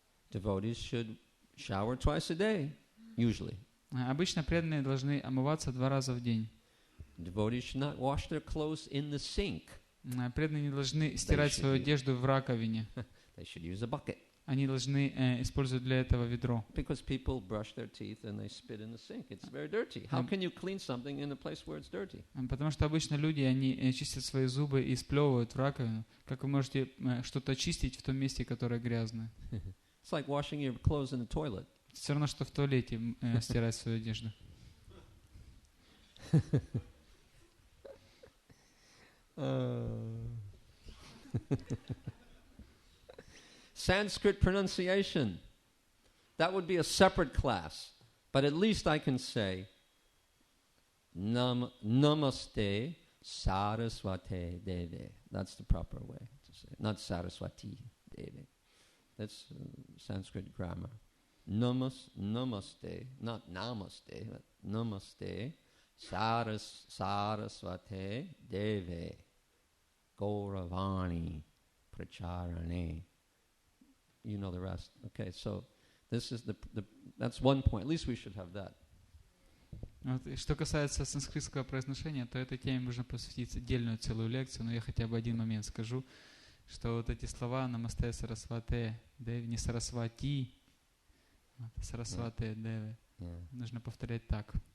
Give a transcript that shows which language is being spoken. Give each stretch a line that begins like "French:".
English: Devotees should shower twice a day, usually.
Russian: Обычно преданные должны омываться 2 раза в день.
English: Devotees should not wash their clothes in the sink.
Russian: Преданные не должны стирать свою одежду в раковине.
English: They should use a bucket.
Russian: Они должны использовать для этого ведро.
English: Because people brush their teeth and they spit in the sink. It's very dirty. How can you clean something in a place where it's dirty?
Russian: Потому что обычно люди, они чистят свои зубы и сплевывают в раковину. Как вы можете что-то очистить в том месте, которое грязное?
English: It's like washing your clothes in the toilet.
Russian: Все равно, что в туалете стирать свою одежду.
English: Sanskrit pronunciation. That would be a separate class. But at least I can say Namaste Saraswate Deve. That's the proper way to say it. Not Saraswati Deve. That's Sanskrit grammar. Namaste, not Namaste, but Namaste Saraswate Deve Gauravani Pracharane. You know the rest. Okay, so this is that's one point. At least we should have that.
Russian: Вот, что касается санскритского произношения, то этой теме можно посвятить отдельную целую лекцию, но я хотя бы один момент скажу, что вот эти слова «Намасте Сарасвате Деве», не «Сарасвати», «Сарасвате Деве», нужно повторять так.